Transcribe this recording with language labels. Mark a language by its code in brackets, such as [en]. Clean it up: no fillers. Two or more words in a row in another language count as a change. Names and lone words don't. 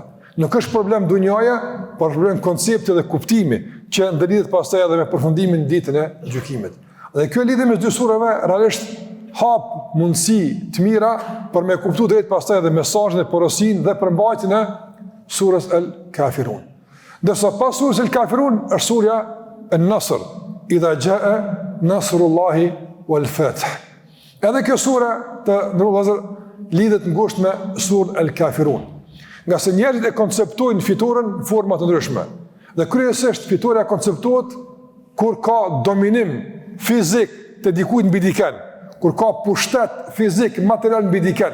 [sq] Nuk është problem dunjaja, por problem koncepti dhe kuptimi që ndërlidhet pastaj edhe me përfundimin në ditën e gjykimit. Dhe kjo lidhje mes dy surave realisht hap mundësi të mira për me kuptuar drejt pastaj edhe mesazhin e porosinë dhe përmbajtjen e surës El-Kafirun. Ndërsa pas surës El-Kafirun është surja El-Nasr, [ar] إذا جاء نصر الله والفتح. [sq] Edhe kjo sura të ndërlozur lidhet ngushtë me surën El-Kafirun. Nga se njerëzit e konceptojnë fitoren në forma të ndryshme. Dhe kryesisht fitoria konceptohet kur ka dominim fizik të dikujt mbi dikën, kur ka pushtet fizik material mbi dikën.